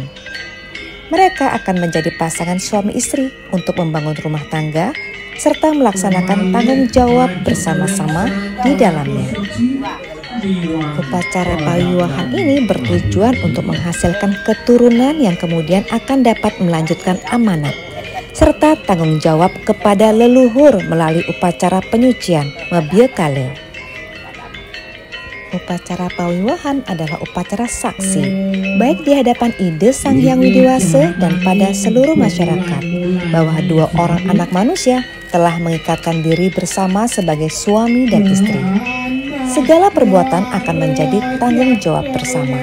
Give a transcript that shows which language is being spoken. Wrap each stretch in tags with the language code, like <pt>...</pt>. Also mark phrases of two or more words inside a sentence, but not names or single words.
<id>Mereka akan menjadi pasangan suami istri untuk membangun rumah tangga serta melaksanakan tanggung jawab bersama-sama di dalamnya. Upacara pawiwahan ini bertujuan untuk menghasilkan keturunan yang kemudian akan dapat melanjutkan amanat serta tanggung jawab kepada leluhur melalui upacara penyucian Mabiyakale. Upacara pawiwahan adalah upacara saksi, baik di hadapan Ide Sang Hyang Widiwasa dan pada seluruh masyarakat, bahwa dua orang anak manusia telah mengikatkan diri bersama sebagai suami dan istri. Segala perbuatan akan menjadi tanggung jawab bersama.</id>